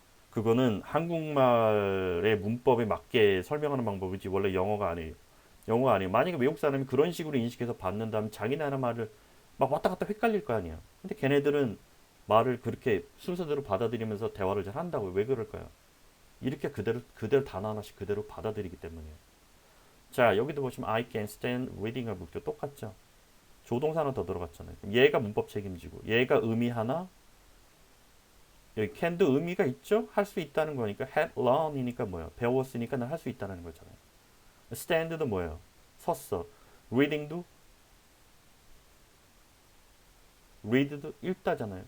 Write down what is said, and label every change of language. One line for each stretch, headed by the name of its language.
Korean: 그거는 한국말의 문법에 맞게 설명하는 방법이지 원래 영어가 아니에요. 영어가 아니에요. 만약에 외국 사람이 그런 식으로 인식해서 받는다면 자기 나라 말을 막 왔다 갔다 헷갈릴 거 아니야. 근데 걔네들은 말을 그렇게 순서대로 받아들이면서 대화를 잘 한다고요. 왜 그럴까요? 이렇게 그대로 단어 하나씩 그대로 받아들이기 때문이에요. 자, 여기도 보시면
English: I can stand reading a book도
Korean: 똑같죠. 조동사 하나 더 들어갔잖아요. 그럼 얘가 문법 책임지고 얘가 의미 하나 여기 can도 의미가 있죠? 할 수 있다는 거니까 had learn이니까 뭐예요? 배웠으니까 난 할 수 있다는 거잖아요. stand도 뭐예요? 섰어. reading도 read도 읽다잖아요.